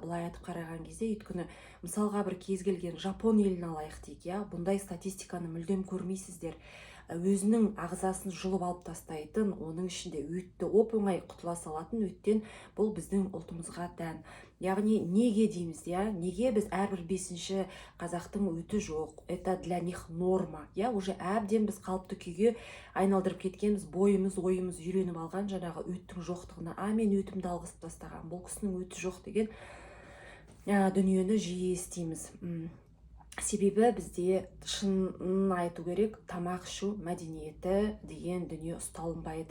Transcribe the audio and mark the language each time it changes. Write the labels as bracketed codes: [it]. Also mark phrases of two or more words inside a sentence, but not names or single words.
[kk] Былай айтып қараған кезде, өйткені мысалға бір кез келген Жапон елін алайық дейік, бұндай статистиканы мүлдем көрмейсіздер. Өзінің ағзасын жұлып алып тастайтын, оның ішінде өтті оп-оңай құтыла салатын өттен бұл біздің ұлтымызға тән. Яғни неге дейміз, неге біз әрбір 5-ші қазақтың өті жоқ? [ru] Это для них норма. [kk] Уже әбден біз қалыпты күйге айналдырып кеткенбіз, бойымыз, ойымыз үйреніп алған жаңағы өттің жоқтығына. Мен өтімді алғызып тастаған, бұл кісінің өті жоқ деген дүниені жиі естиміз. Себебі бізде шынын айту керек, тамақ ішу мәдениеті деген дүние ұсталынбайды.